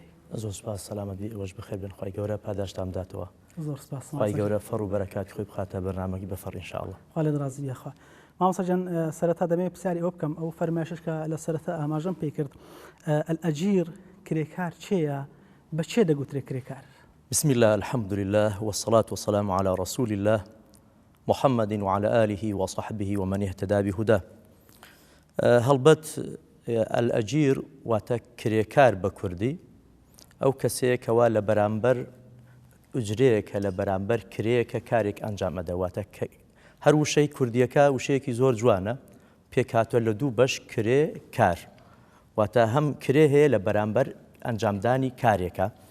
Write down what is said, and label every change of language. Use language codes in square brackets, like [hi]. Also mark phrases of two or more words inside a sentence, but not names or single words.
[ckb] زۆر سپاس، سەلامەت بی، ئێوەش بخێر بن، خوای گەورە پاداشتان بداتەوە. زۆر سپاس، خوای گەورە فەڕ و بەرەکاتی خۆی بخاتە بەرنامەی بەفەڕ ئینشاءڵڵا. خوا لێت ڕازی بێخوا. مامۆستا جان سەرەتا دەمەوێت پرسیاری ئەوە بکەم، ئەو فەرمایشش کە لە سەرەتا ئاماژەم پێی کرد، الأجير کرێکار چێیە؟ بە چێ دەگوترێت کرێکار؟ [ar] بسم الله، الحمد لله، والصلاة والسلام على رسول الله محمد وعلى آله وصحبه ومن اهتدى بهداه. [ckb] هەڵبەت الأجير واتە کرێکار بە کوردی ئەو کەسەیەکەوە لە بەرامبەر ئوجرەیەکە لە بەرامبەر کرەیەکە کارێک ئەنجام ئەدە. واتە هەر وشەی کوردیەکە وشەیەکی زۆر جوانە، پێکاتوە لە دوو بەش کرێ کار، واتە هەم کرێ هەیە لە بەرامبەر ئەنجامدانی کارێکە.